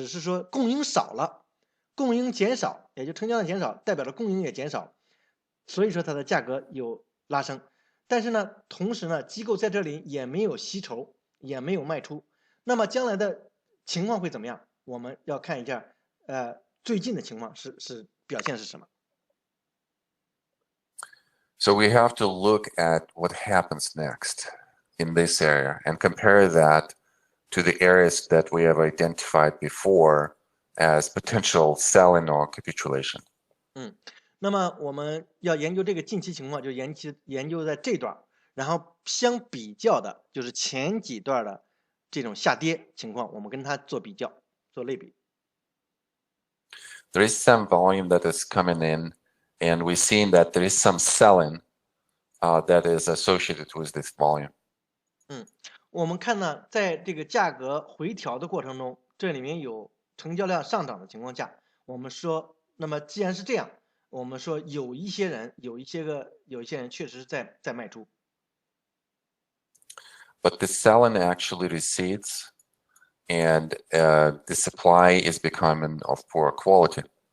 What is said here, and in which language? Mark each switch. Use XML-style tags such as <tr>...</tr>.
<zh>只是说供应少了，供应减少，也就成交量减少，代表着供应也减少，所以说它的价格有拉升。但是呢，同时呢，机构在这里也没有吸筹，也没有卖出。那么将来的情况会怎么样？我们要看一下，最近的情况表现是什么。</zh> <en>So we have to look at what happens next in this area and compare that to the areas that we have identified before as potential selling or capitulation.</en> <zh>那么我们要研究这个近期情况，就研究在这段，然后相比较的就是前几段的这种下跌情况，我们跟它做比较，做类比。</zh> <en>There is some volume that is coming in, and we've seen that there is some selling that is associated with this volume.</en> <zh>我们看呢，在这个价格回调的过程中，这里面有成交量上涨的情况下，我们说，那么既然是这样，我们说有一些人确实是在卖出。</zh> <en>But the selling actually recedes, and the supply is becoming of poor quality.</en>